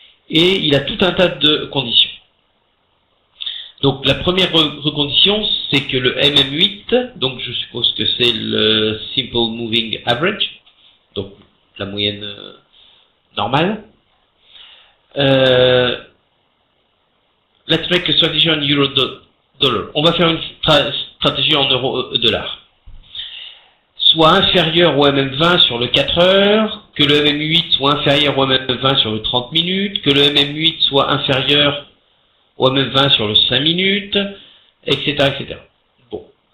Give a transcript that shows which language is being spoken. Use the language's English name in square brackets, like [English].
[French] Et il a tout un tas de conditions. Donc la première recondition, c'est que le MM8, donc je suppose que c'est le Simple Moving Average, donc la moyenne normale. [English] Let's make a strategy on euro-dollar. [French] On va faire une stratégie en euro-dollar. Soit inférieur au MM20 sur le 4 heures, que le MM8 soit inférieur au MM20 sur le 30 minutes, que le MM8 soit inférieur au MM20 sur le 5 minutes, etc., etc. Bon.